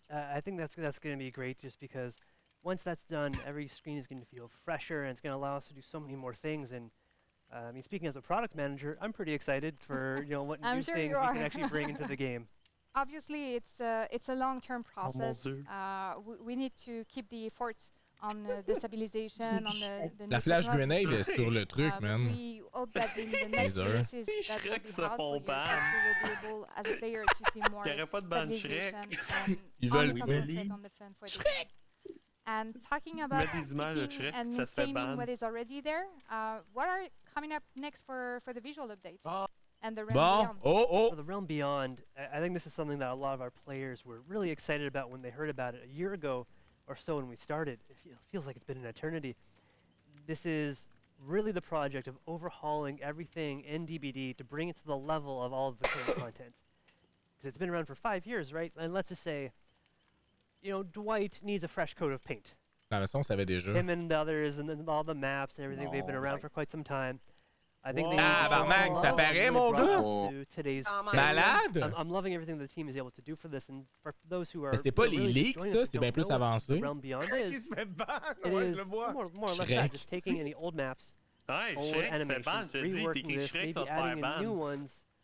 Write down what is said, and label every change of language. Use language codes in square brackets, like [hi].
[en] I think that's going to be great, just because once that's done, every screen is going to feel fresher, and it's going to allow us to do so many more things. And I mean, speaking as a product manager, I'm pretty excited for what new things we can actually bring into the game. Obviously, it's a long-term process. We need to keep the effort on the stabilization, on the [fr] La flash grenade est sur le truc, man. [en] We hope that in the next releases that will be hard for you, that we will be able, as a player, to see more stabilization and only concentrate on the fun for the game. And talking about keeping and maintaining what is already there, what are coming up next for the visual update? And the Realm Beyond. For the Realm Beyond, I think this is something that a lot of our players were really excited about when they heard about it a year ago or so when we started. It feels like it's been an eternity. This is really the project of overhauling everything in DBD to bring it to the level of all of the current content. Because it's been around for 5 years, right? And let's just say, you know, Dwight needs a fresh coat of paint. [fr] La leçon, on savait déjà. [en] Him and the others and then all the maps and everything, they've been around for quite some time. I think [fr] Tabarnak, ça paraît, mon gars! Malade! [en] I'm loving everything the team is able to do for this, and for those who are. [fr] Mais c'est pas les leaks, ça, c'est bien plus avancé. [en] Realm Beyond is. It is more or less that, just taking any old maps, old animations, reworking this, maybe adding in new ones.